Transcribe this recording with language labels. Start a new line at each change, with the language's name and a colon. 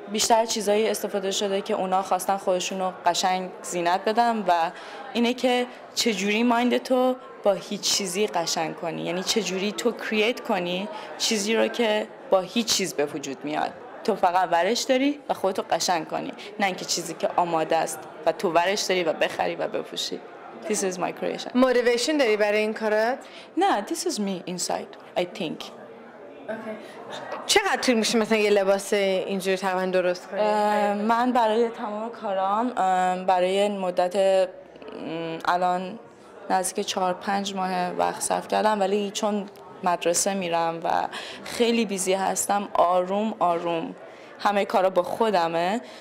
Persian: بیشتر چیزایی استفاده شده که اونا خواستن خودشونو قشنگ زینت بدن و اینه که چجوری مایند تو با هیچ چیزی قشنگ کنی، یعنی چجوری تو کرییت کنی چیزی رو که با هیچ چیز به وجود میاد. تو فقط ورش داری و خودتو قشنگ کنی، نه اینکه چیزی که آماده است و تو ورش داری و بخری و بپوشی.
English: This is my creation.
Persian: موتیویشن داری برای این کارات؟
English: نه، this is me inside, I think.
Persian: چقدر طول میشه مثلا یه لباس اینجوری تقریبا درست کنی؟ من برای تمام کارام برای مدت الان نزدیک 4-5 ماه وقت صرف کردم، ولی چون مدرسه میرم و خیلی بیزی هستم آروم آروم همه کارا با خودمه.